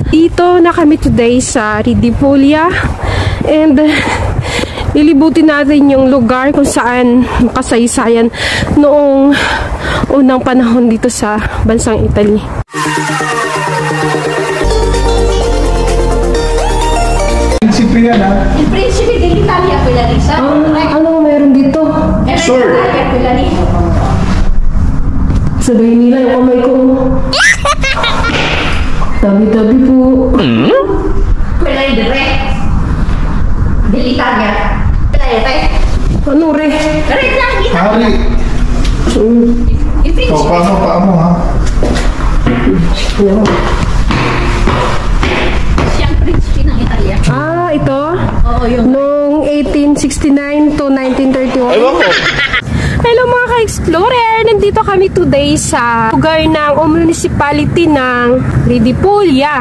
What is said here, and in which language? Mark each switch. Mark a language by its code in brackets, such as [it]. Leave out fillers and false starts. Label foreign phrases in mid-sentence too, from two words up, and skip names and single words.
[tl] Nandito na kami today sa Redipolya and lilibutin natin yung lugar kung saan makasaysayan noong unang panahon dito sa bansang Italy. Prinsipe yan, ha? [it] Il principe dell'Italia quella lì, [tl] sa? Ano meron dito? Sure. [it] Quella lì. [tl] Sabihin nila yung kamay ko. Tabi-tabi po. [it] Quella è il re dell'Italia. Quella è il re. [tl] Ano re? [it] Re dell'Italia. [tl] Hari. [it] Il principe. [tl] Paa mo, ha? Siya ang principe ng Italia. Ah, ito? Oo, yun. Noong 1869 to 1931. Hello mga ka-explorer! Nandito kami today sa lugar ng municipality ng Redipolya.